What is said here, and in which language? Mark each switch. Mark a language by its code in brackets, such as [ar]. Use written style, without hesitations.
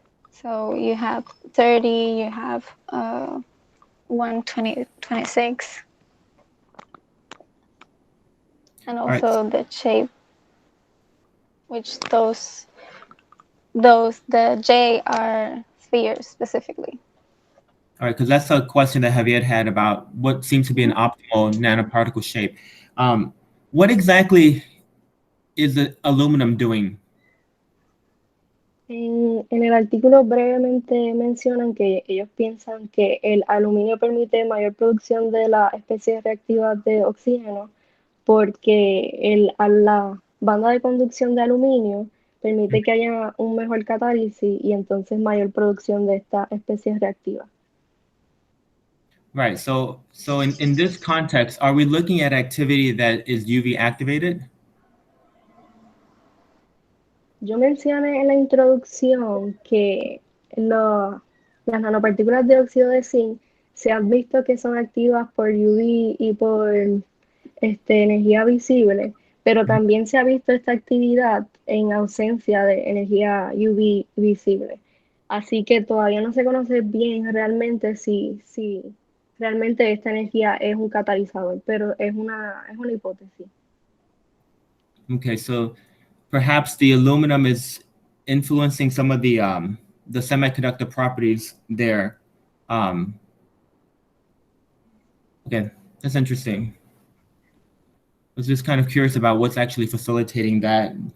[en] So you have 30, you have 126, and also the shape, which the J are spheres specifically. All right, because that's a question that Javier had about what seems to be an optimal nanoparticle shape. What exactly is the aluminum doing? [es] En el artículo brevemente mencionan que ellos piensan que el aluminio permite mayor producción de las especies reactivas de oxígeno porque la banda de conducción de aluminio permite que haya un mejor catálisis y entonces mayor producción de estas especies reactivas. [en] Right. So in this context, are we looking at activity that is UV activated? [es] Yo mencioné en la introducción que las nanopartículas de óxido de zinc se han visto que son activas por UV y por energía visible, pero también se ha visto esta actividad en ausencia de energía UV visible. Así que todavía no se conoce bien realmente si realmente esta energía es un catalizador, pero es una hipótesis. [en] Okay, so perhaps the aluminum is influencing some of the semiconductor properties there. Okay, that's interesting. I was just kind of curious about what's actually facilitating that.